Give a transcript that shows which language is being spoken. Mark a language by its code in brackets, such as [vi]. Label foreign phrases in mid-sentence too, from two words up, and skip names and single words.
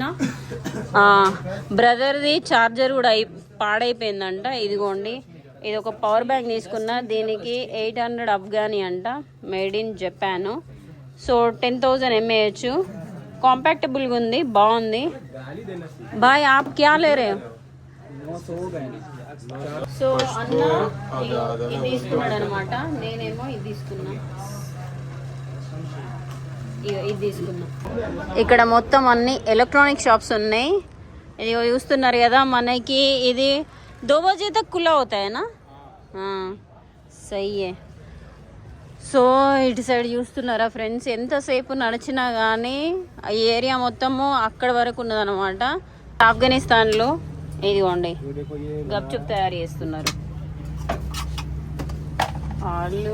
[te] బ్రదర్ది ఛార్జర్ కూడా పాడైపోయిందంట. ఇదిగోండి ఇది ఒక పవర్ బ్యాంక్ తీసుకున్నా. దీనికి 800 అఫ్ఘానీ అంట, [en] made in Japan. [te] సో 10,000 mAh. కాంపాక్టబుల్గా ఉంది, బాగుంది. [hi] भाई आप क्या ले रहे? [te] సో అన్న ఇది తీసుకున్నాడు అనమాట, నేనేమో ఇది తీసుకున్నా. ఇది తీసుకున్నా. ఇక్కడ మొత్తం అన్ని [en] electronic shops [te] ఉన్నాయి. ఇది చూస్తున్నారు కదా, మనకి ఇది [hi] 2 बजे तक खुला होता है ना. सही है. [te] సో ఇటు సైడ్ చూస్తున్నారా ఫ్రెండ్స్, ఎంతసేపు నడిచినా కానీ ఈ ఏరియా మొత్తము అక్కడ వరకు ఉన్నదన్నమాట. ఆఫ్ఘనిస్తాన్లో ఇదిగోండి గప్చుప్ తయారు చేస్తున్నారు వాళ్ళు.